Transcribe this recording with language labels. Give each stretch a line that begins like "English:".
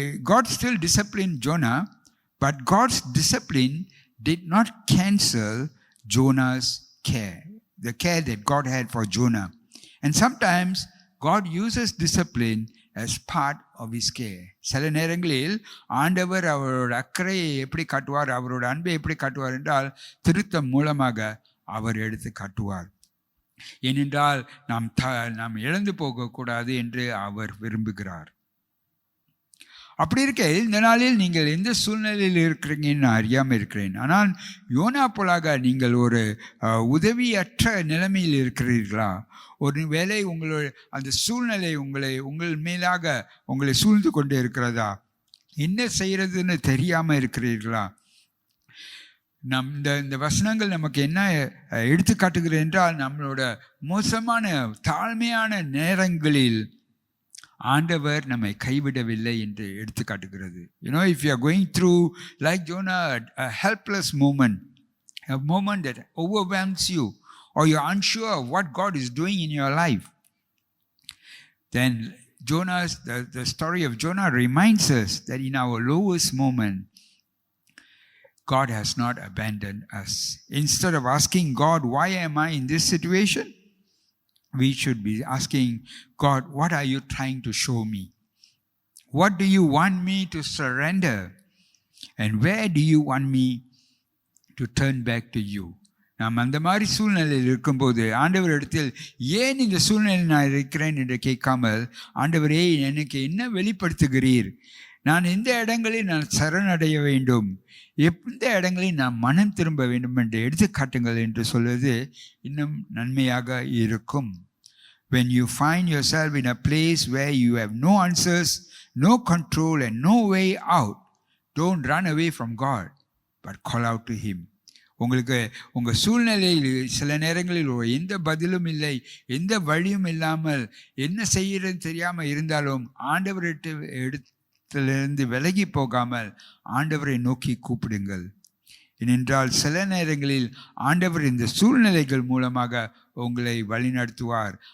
English: God still disciplined Jonah, but God's discipline did not cancel Jonah's care, the care that God had for Jonah. And sometimes God uses discipline as part of his care.
Tamil: சில நேரங்களில் ஆண்டவர் அவரோட அக்கறையை எப்படி காட்டுவார், அவரோட அன்பை எப்படி காட்டுவார் என்றால் திருத்தம் மூலமாக அவர் எடுத்து காட்டுவார். ஏனென்றால் நாம் இழந்து போகக்கூடாது என்று அவர் விரும்புகிறார். அப்படி இருக்க இந்த நாளில் நீங்கள் எந்த சூழ்நிலையில் இருக்கிறீங்கன்னு நான் அறியாமல் இருக்கிறேன். ஆனால் யோனா போலாக நீங்கள் ஒரு உதவியற்ற நிலைமையில் இருக்கிறீர்களா? ஒரு வேளை உங்களோட அந்த சூழ்நிலை உங்கள் மேலாக உங்களை சூழ்ந்து கொண்டு இருக்கிறதா? என்ன செய்யறதுன்னு தெரியாமல் இருக்கிறீர்களா? இந்த வசனங்கள் நமக்கு என்ன எடுத்து காட்டுகிறது என்றால், நம்மளோட மோசமான தாழ்மையான நேரங்களில் ஆண்டவர் நம்மை கைவிடவில்லை என்று எடுத்து காட்டுகிறது.
English: If you are going through like Jonah, a helpless moment, a moment that overwhelms you, or you are unsure of what God is doing in your life, then the story of Jonah reminds us that in our lowest moment, God has not abandoned us. Instead of asking God, why am I in this situation? We should be asking God, what are you trying to show me? What do you want me to surrender? And where do you want me to turn back to you?
Tamil: நாம் அந்த மாதிரி சூழ்நிலையில் இருக்கும்போது ஆண்டவர் இடத்தில் ஏன் இந்த சூழ்நிலையில் நான் இருக்கிறேன் என்று கேட்காமல், ஆண்டவரே எனக்கு என்ன வெளிப்படுத்துகிறீர், நான் எந்த இடங்களில் நான் சரணடைய வேண்டும், எந்த இடங்களில் நான் மனம் திரும்ப வேண்டும் என்று எடுத்துக்காட்டுங்கள் என்று சொல்வது இன்னும் நன்மையாக இருக்கும்.
English: When you find yourself in a place where you have no answers, no control and no way out, don't run away from God, but call out to Him.
Tamil: உங்களுக்கு உங்கள் சூழ்நிலையில் சில நேரங்களில் எந்த பதிலும் இல்லை, எந்த வழியும் இல்லாமல் என்ன செய்யறதுன்னு தெரியாமல் இருந்தாலும் ஆண்டவரிடத்திலிருந்து விலகி போகாமல் ஆண்டவரை நோக்கி கூப்பிடுங்கள். ஏனென்றால் சில நேரங்களில் ஆண்டவர் இந்த சூழ்நிலைகள் மூலமாக உங்களை வழிநடத்துவார்.